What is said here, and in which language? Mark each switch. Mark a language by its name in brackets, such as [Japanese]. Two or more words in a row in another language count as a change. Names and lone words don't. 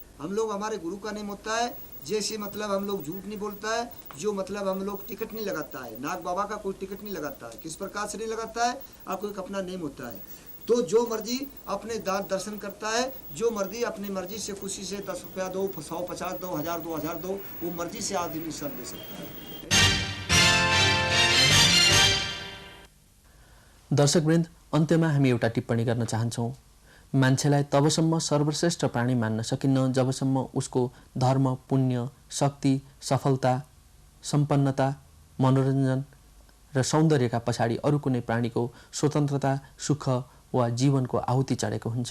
[Hindi] हम लोग हमारे गुरु का नेम होता है, जैसे मतलब हम लोग झूठ नहीं बोलता है, जो मतलब हम लोग टिकट नहीं लगाता है, नाग बाबा का कोई टिकट नहीं लगाता है। किस प्रकार से नहीं लगाता है? आपको एक अपना नेम होता है। तो जो मर्जी अपने दान दर्शन करता है, जो मर्जी अपनी मर्जी से खुशी से 10 रुपया दो, 100, 50 दो, 1000 दो, 2000 दो, वो मर्जी से आदमी सब दे सकता है। [Nepali] दर्शकवृन्द, अन्त्यमा हामी एउटा टिप्पणी गर्न चाहन्छौँ। मान्छेलाई तबसम्म सर्वश्रेष्ठ प्राणी मान्न सकिन्न जबसम्म उसको धर्म, पुण्य, शक्ति, सफलता, सम्पन्नता, मनोरञ्जन र सौन्दर्यका पछाडि अरू कुनै प्राणीको स्वतन्त्रता, सुख वा जीवनको आहुति चढेको हुन्छ।